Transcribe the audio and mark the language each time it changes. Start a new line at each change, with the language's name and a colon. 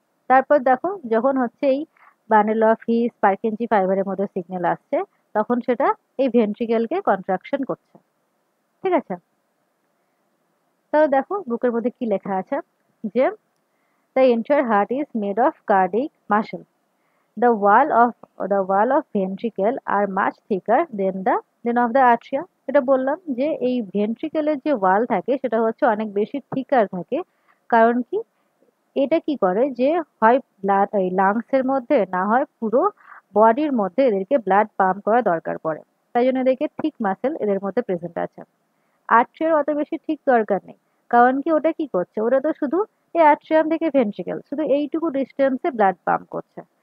Bangla: তারপর দেখো যখন হচ্ছে এই বান্ডেল অফ ফিশ পারকিনজি ফাইবারের মধ্যে সিগন্যাল আসছে তখন সেটা এই ভেন্ট্রিকেলকে কন্ট্রাকশন করছে। ঠিক আছে, তাহলে দেখো বুকের মধ্যে কি লেখা আছে যে
English: the entire heart is made of cardiac muscle. The wall of ventricle are much thicker than of the atria.
Bangla: এটা বললাম যে এই ভেন্ট্রিকেলের যে ওয়াল থাকে সেটা হচ্ছে অনেক বেশি থিকার থাকে। কারণ কি? এটা কি করে যে হয় ব্লাড এই লাংস এর মধ্যে, না হয় পুরো বডির মধ্যে এদেরকে ব্লাড পাম্প করা দরকার পড়ে। তাই জন্য এদেরকে থিক মাসেল এদের মধ্যে প্রেজেন্ট আছে। আর্ট্রিয়ার অত বেশি ঠিক দরকার নেই, কারণ কি ওটা কি করছে, ওটা তো শুধু এই আর্ট্রিয়াম থেকে ভেন্ট্রিকেল শুধু এইটুকু ডিস্টেন্সে ব্লাড পাম্প করছে।